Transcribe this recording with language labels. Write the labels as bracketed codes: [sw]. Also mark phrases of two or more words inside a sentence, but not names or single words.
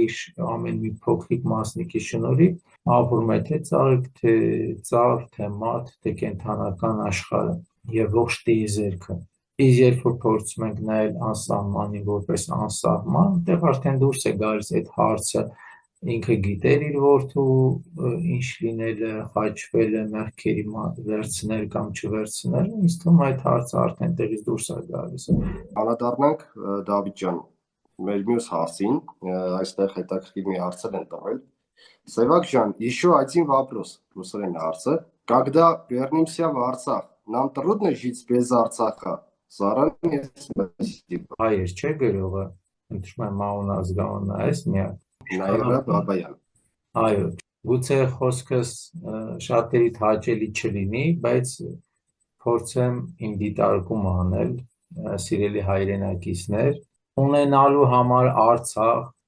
[hy] ամեն մի փոքրիկ մասնիկի շնորհիվ ապրում է թե ծաղիկ, թե ծառ, թե մարդ, թե կենդանական աշխարհը եւ ողջ տիեզերքը։ Իսկ երբ որ փորձում ենք նայել անսահմանին որպես անսահման, դեռ արդեն դուրս է գալիս այդ հարցը, ինքը գիտեր իր որդու ինչ լինելը, խաչվելը, մեղքերի վերցնել կամ չվերցնել, ինձ թվում է այդ հարցը արդեն տեղից դուրս է գալիս։ Անդրադառնանք Դավիթ ջան, մեր մյուս հարցին, այստեղ հետաքրքիր մի հարց են տվել։ Սևակ ջան, [ru] еще один вопрос, [hy] ռուսերեն հարցը, [ru] когда вернемся в Арцах, нам трудно жить без Арцаха? Заранее спасибо. [hy] Հայեր չէ գրողը, ընտրում եմ Մանուկ ազգանունը, այս միակ։ Նաիրա Բաբայան։ Այո, գուցե խոսքս շատերի հաճելի չլինի, բայց փորձեմ իմ դիտարկումը անել, սիրելի հայրենակիցներ, ունենալու համար Արցախ,